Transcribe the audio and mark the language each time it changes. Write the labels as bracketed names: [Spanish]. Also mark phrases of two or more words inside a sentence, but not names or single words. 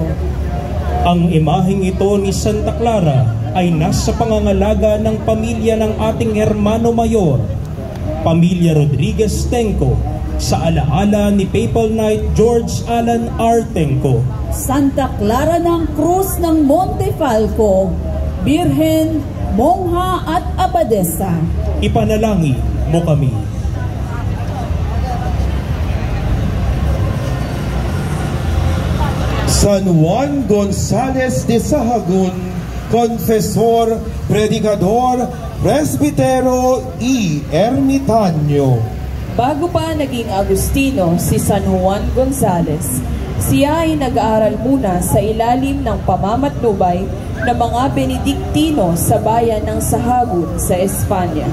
[Filipino] Ang imaheng ito ni Santa Clara ay nasa pangangalaga ng pamilya ng ating Hermano Mayor, Pamilya Rodriguez Tenco, sa alaala ni Papal Knight George Alan R. Tenco. Santa Clara ng Cruz ng Montefalco, Birhen, Mongha at Abadesa. Ipanalangin mo kami. San Juan Gonzales de Sahagun, Confesor, [Spanish] Predicador, Presbitero y Ermitanyo. [Filipino] Bago pa naging Agustino si San Juan Gonzales, siya ay nag-aaral muna sa ilalim ng pamamatnubay ng mga Benediktino sa bayan ng Sahagun sa Espanya.